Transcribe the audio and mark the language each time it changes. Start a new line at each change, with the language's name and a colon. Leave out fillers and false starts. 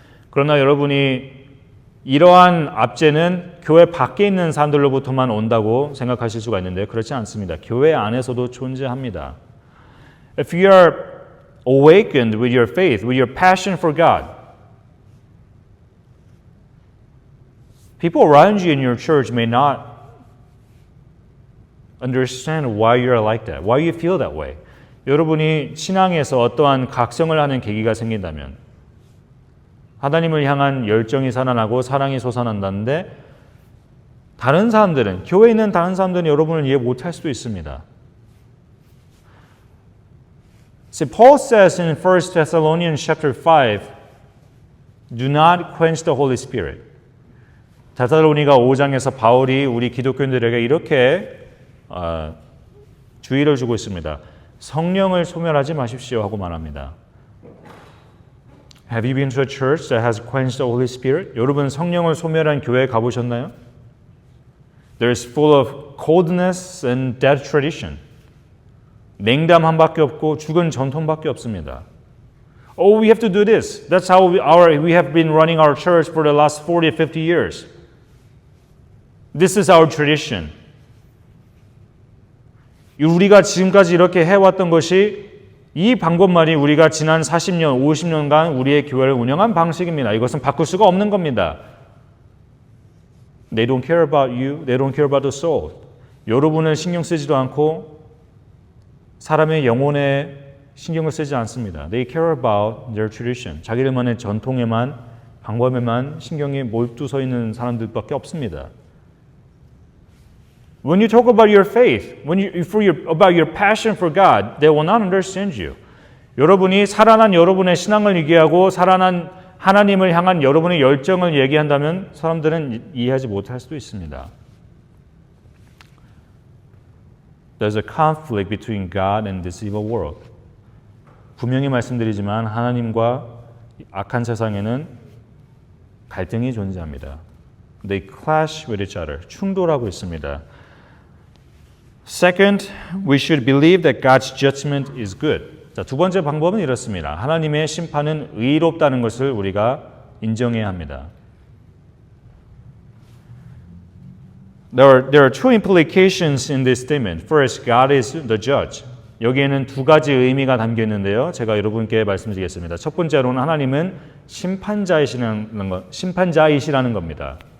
Korean: 그러나 여러분이 이러한 압제는 교회 밖에 있는 사람들로부터만 온다고 생각하실 수가 있는데 그렇지 않습니다. 교회 안에서도 존재합니다.
English: If you are awakened with your faith, with your passion for God, people around you in your church may not understand why you are like that, why you feel that way.
Korean: 여러분이 신앙에서 어떠한 각성을 하는 계기가 생긴다면 하나님을 향한 열정이 살아나고 사랑이 솟아난다는데 다른 사람들은, 교회에 있는 다른 사람들은 여러분을 이해 못할 수도 있습니다.
English: See, Paul says in 1 Thessalonians chapter 5, do not quench the Holy Spirit.
Korean: 데살로니가 5장에서 바울이 우리 기독교인들에게 이렇게 주의를 주고 있습니다. 성령을 소멸하지 마십시오 하고 말합니다.
English: Have you been to a church that has quenched the Holy Spirit?
Korean: 여러분 성령을 소멸한 교회에 가보셨나요?
English: There's full of coldness and dead tradition.
Korean: 냉담함밖에 없고 죽은 전통밖에 없습니다.
English: Oh, we have to do this. That's how we have been running our church for the last 40, 50 years. This is our tradition.
Korean: 우리가 지금까지 이렇게 해왔던 것이 이 방법만이 우리가 지난 40년, 50년간 우리의 교회를 운영한 방식입니다. 이것은 바꿀 수가 없는 겁니다.
English: They don't care about you. They don't care about the soul.
Korean: 여러분을 신경 쓰지도 않고 사람의 영혼에 신경을 쓰지 않습니다.
English: They care about their tradition.
Korean: 자기들만의 전통에만, 방법에만 신경이 몰두서 있는 사람들밖에 없습니다.
English: When you talk about your faith, about your passion for God, they will not understand you.
Korean: 여러분이 살아난 여러분의 신앙을 얘기하고 살아난 하나님을 향한 여러분의 열정을 얘기한다면 사람들은 이해하지 못할 수도 있습니다.
English: There's a conflict between God and this evil world.
Korean: 분명히 말씀드리지만 하나님과 악한 세상에는 갈등이 존재합니다.
English: They clash with each other.
Korean: 충돌하고 있습니다.
English: Second, we should believe that God's judgment is good.
Korean: 자, 두 번째 방법은 이렇습니다. 하나님의 심판은 의롭다는 것을 우리가 인정해야 합니다.
English: There are two implications in this statement. First, God is the judge.
Korean: 여기에는 두 가지 의미가 담겨 있는데요. 제가 여러분께 말씀드리겠습니다. 첫 번째로는 하나님은 심판자이시라는 겁니다.